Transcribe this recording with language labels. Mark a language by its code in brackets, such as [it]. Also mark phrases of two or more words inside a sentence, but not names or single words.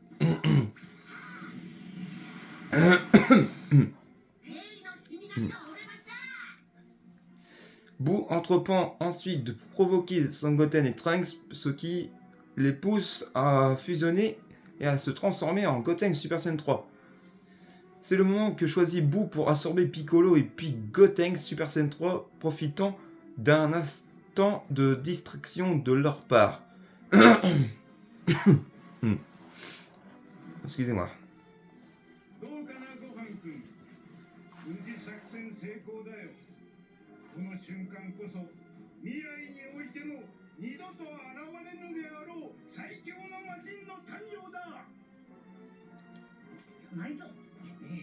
[fr] Boo entreprend ensuite de provoquer Sangoten et Trunks, ce qui les pousse à fusionner et à se transformer en Gotenks Super Saiyan 3. C'est le moment que choisit Boo pour absorber Piccolo et puis Gotenks Super Saiyan 3, profitant d'un instant de distraction de leur part. Excusez-moi. [ja] どうかなごはんくん。無事作戦成功だよ。この瞬間こそ未来においても二度と現れぬであろう最強の魔人の誕生だ。ないぞ。ねえ。